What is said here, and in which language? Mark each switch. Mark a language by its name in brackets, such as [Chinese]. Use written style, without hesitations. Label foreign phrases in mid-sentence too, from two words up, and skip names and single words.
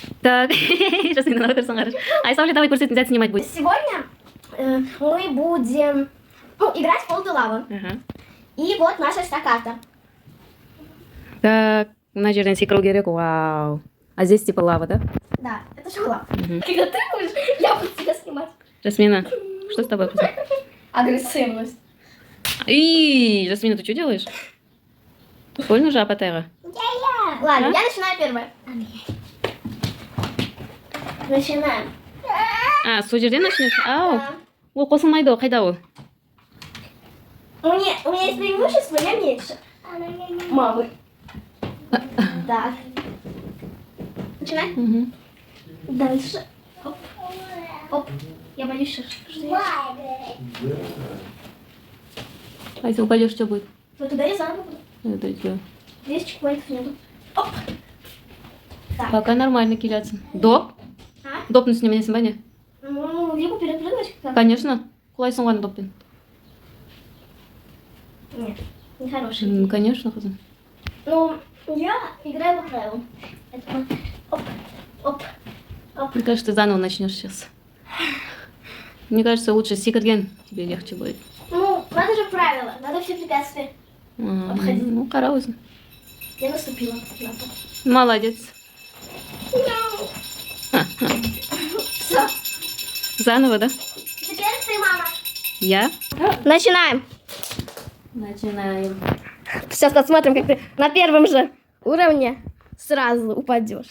[Russian] Так, сейчас мне надо персонаж. Айсауля, давай курсы нельзя снимать будет. Сегодня мы будем играть в Пол де Лава. Ага. И вот наша вся карта. Так, [Kazakh] мына жерден секіру керек, вау. [Russian] А здесь типа лава, да? Да, это же лава. Когда ты будешь, я буду тебя снимать. Жасмина, что с тобой? Агрессивность. Эй, Жасмина, ты что делаешь? Больно же апатера? Ладно, А? я начинаю первая. Начинаем. А, [Kazakh] сол жерден начнешь? Ау. [Russian] Да. [Kazakh] Ол қосылмайды ғой, қайда ол? [Russian] У меня есть преимущество, я меньше. Мамы. Так. Начинаем. Мгм. Дальше. Оп. Оп. Я боюсь, что... А если упадешь, что будет? Вот туда я заново буду. Это тебя. Здесь чекпоинтов нету. Оп. Так. Пока нормально киляться. Доп? А? Допны с ним не Ну, либо перепрыгивать как-то. Конечно. [Kazakh] Құлайсың ғой доппен. [Russian] Нет, нехороший. Конечно, қызым. Ну, я играю по правилам. Это оп, оп, оп. Мне кажется, ты заново начнешь сейчас. Мне кажется, лучше секірген тебе легче будет. Ну, надо же правила, надо все препятствия. Обходи. Ну, [Kazakh] қара өзің. [Russian] Я наступила на то. Молодец. Все. Заново, да? Теперь ты, мама. Я? Начинаем. Начинаем. Сейчас посмотрим, как ты на первом же уровне сразу упадешь.